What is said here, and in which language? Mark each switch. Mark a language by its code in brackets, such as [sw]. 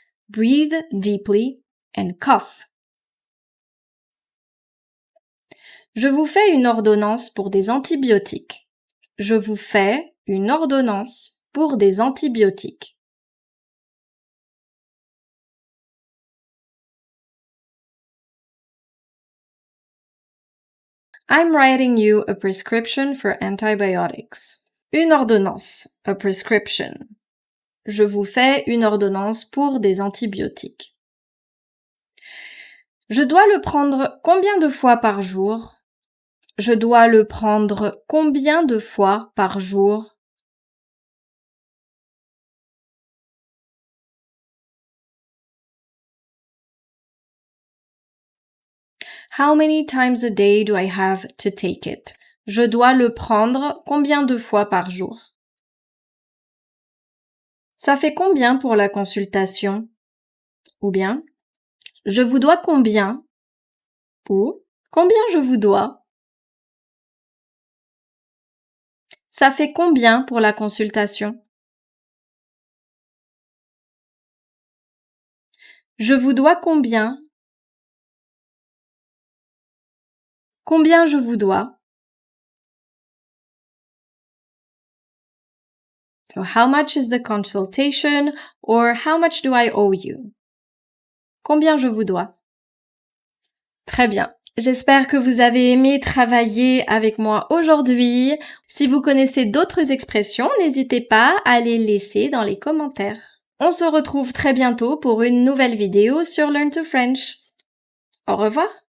[en] Breathe deeply and cough. [fr] Je vous fais une ordonnance pour des antibiotiques. Je vous fais une ordonnance pour des antibiotiques. [en] I'm writing you a prescription for antibiotics. [fr] Une ordonnance, [en] a prescription. [fr] Je vous fais une ordonnance pour des antibiotiques. Je dois le prendre combien de fois par jour? Je dois le prendre combien de fois par jour? How many times a day do I have to take it? Je dois le prendre combien de fois par jour? Ça fait combien pour la consultation? Ou bien, je vous dois combien? Ou, combien je vous dois? Ça fait combien pour la consultation? Je vous dois combien? Combien je vous dois? [en] So how much is the consultation or how much do I owe you? [fr] Combien je vous dois? Très bien. J'espère que vous avez aimé travailler avec moi aujourd'hui. Si vous connaissez d'autres expressions, n'hésitez pas à les laisser dans les commentaires. On se retrouve très bientôt pour une nouvelle vidéo sur Learn to French. Au revoir!